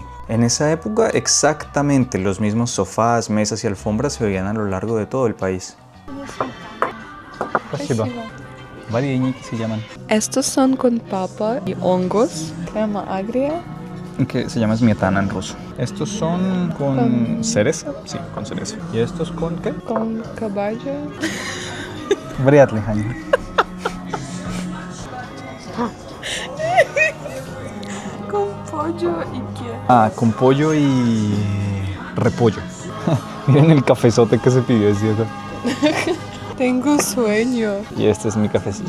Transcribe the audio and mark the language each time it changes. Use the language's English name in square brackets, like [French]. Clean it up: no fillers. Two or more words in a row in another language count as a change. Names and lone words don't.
[Spanish] En esa época exactamente los mismos sofás, mesas y alfombras se veían a lo largo de todo el país. Vareniki se llaman. Estos son con papa y hongos, crema agria. Que se llama smietana en ruso. Estos son con cereza. Sí, con cereza. ¿Y estos con qué? Con caballo. [Russian] Вряд ли, Ханя. [Spanish] Con pollo y qué. Ah, con pollo y repollo. Miren el cafezote que se pidió, es cierto. Tengo sueño. Y este es mi cafecito.